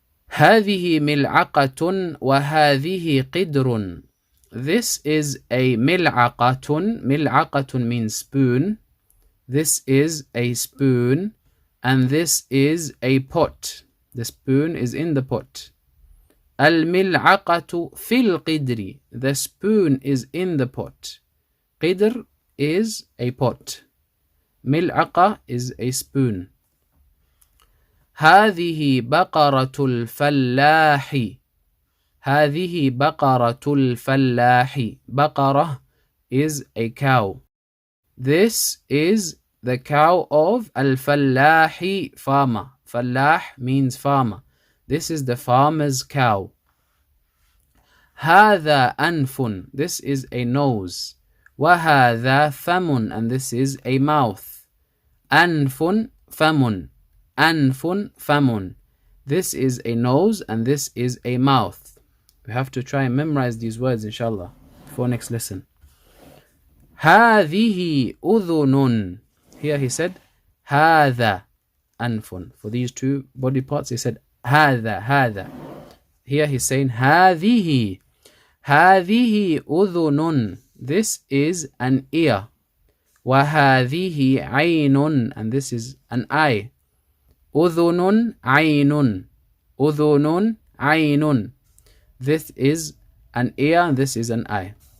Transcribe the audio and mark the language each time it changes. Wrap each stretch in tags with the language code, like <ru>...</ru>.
<ar>هذه ملعقة وهذه قدر,</ar> <en>this is a ملعقة, ملعقة means spoon, this is a spoon, and this is a pot, the spoon is in the pot.</en> <ar>الملعقة في القدر,</ar> <en>the spoon is in the pot. قدر is a pot. ملعقة is a spoon.</en> <ar>هذه بقرة الفلاح, هذه بقرة الفلاح, بقرة</ar> <en>is a cow. This is the cow of al-fallahi, farmer. Fallah means farmer. This is the farmer's cow.</en> <ar>هذا أنف,</ar> <en>this is a nose.</en> <ar>وهذا فم,</ar> <en>and this is a mouth.</en> <ar>أنف فم, أنف فم.</ar> <en>This is a nose and this is a mouth. We have to try and memorize these words inshallah for next lesson.</en> <ar>هذه أذن,</ar> <en>here he said</en> <ar>هذا أنف.</ar> <en>For these two body parts he said هذا, هذا. Here he's saying هذه,</en> <ar>هذه أذن,</ar> <en>this is an ear.</en> <ar>وهذه عين,</ar> <en>and this is an eye. أذن عين, أذن عين, this is an ear and this is an eye.</en>